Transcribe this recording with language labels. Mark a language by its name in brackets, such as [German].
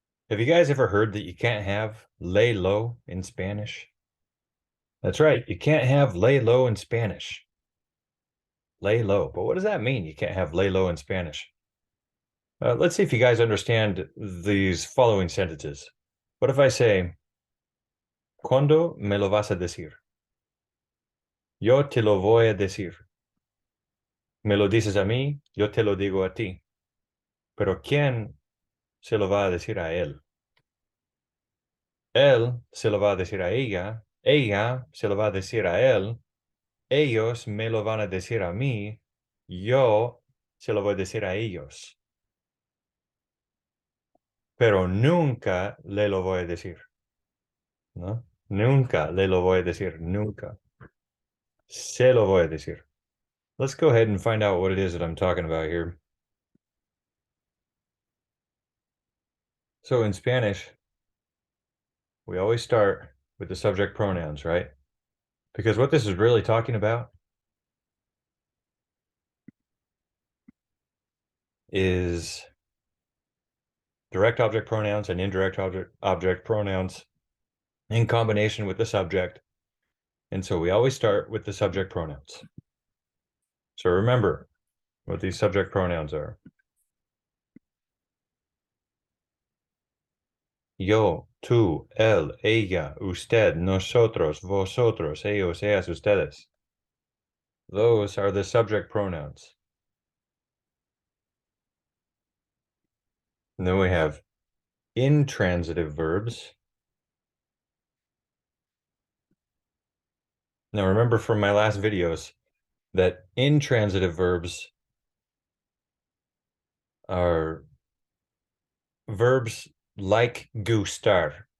[English] Have you guys ever heard that you can't have lay low in Spanish? That's right. You can't have lay low in Spanish. Lay low. But what does that mean? You can't have lay low in Spanish. Let's see if you guys understand these following sentences. What if I say, [Spanish] ¿Cuándo me lo vas a decir? Yo te lo voy a decir. Me lo dices a mí, yo te lo digo a ti. Pero ¿quién se lo va a decir a él? Él se lo va a decir a ella se lo va a decir a él, ellos me lo van a decir a mí, yo se lo voy a decir a ellos. Pero nunca le lo voy a decir, ¿no? Nunca le lo voy a decir, nunca. Se lo voy a decir. [English] Let's go ahead and find out what it is that I'm talking about here. So in Spanish, we always start with the subject pronouns, right? Because what this is really talking about is direct object pronouns and indirect object pronouns in combination with the subject. And so we always start with the subject pronouns. So remember what these subject pronouns are. [Spanish] Yo, tú, él, ella, usted, nosotros, vosotros, ellos, ellas, ustedes. [English] Those are the subject pronouns. And then we have intransitive verbs. Now remember from my last videos that intransitive verbs are verbs like gustar.